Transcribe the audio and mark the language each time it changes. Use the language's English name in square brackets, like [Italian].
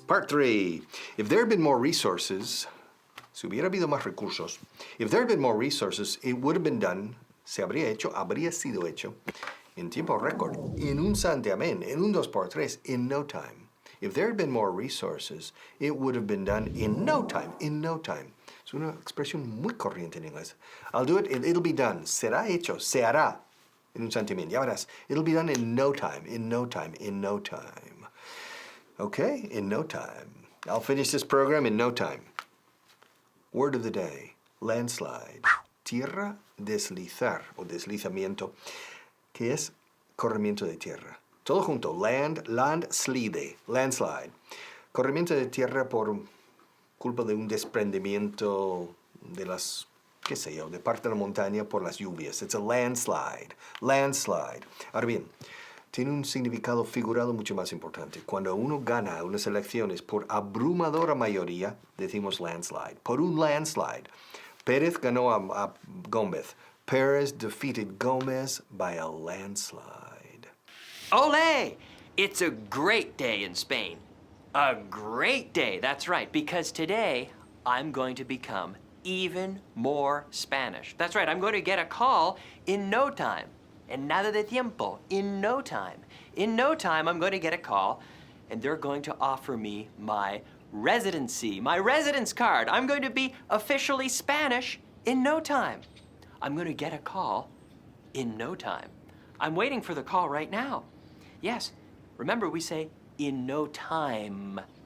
[English] Part 3. If there had been more resources, [Spanish] si hubiera habido más recursos, [English] if there had been more resources, it would have been done, [Spanish] se habría hecho, habría sido hecho, en tiempo récord, en un santiamén, en un 2x3, [English] in no time. If there had been more resources, it would have been done in no time, in no time. [Spanish] Es una expresión muy corriente en inglés. [English] I'll do it, it'll be done. [Spanish] Será hecho, se hará, en un santiamén. Ya verás, [English] it'll be done in no time, in no time, in no time. Okay, in no time. I'll finish this program in no time. Word of the day, landslide. [Spanish] Tierra, deslizar, o deslizamiento, que es corrimiento de tierra. Todo junto, landslide, landslide. Corrimiento de tierra por culpa de un desprendimiento de las, qué sé yo, de parte de la montaña por las lluvias. [English] It's a landslide, landslide. [Spanish] Ahora bien, tiene un significado figurado mucho más importante. Cuando uno gana unas elecciones por abrumadora mayoría, decimos landslide. Por un landslide. Pérez ganó a Gómez. [English] Pierdes defeated Gomez by a landslide. Ole! It's a great day in Spain. A great day, that's right, because today I'm going to become even more Spanish. That's right, I'm going to get a call in no time. [Spanish] En nada de tiempo, [English] in no time. In no time, I'm going to get a call, and they're going to offer me my residency, my residence card. I'm going to be officially Spanish in no time. I'm going to get a call in no time. I'm waiting for the call right now. Yes, remember we say in no time.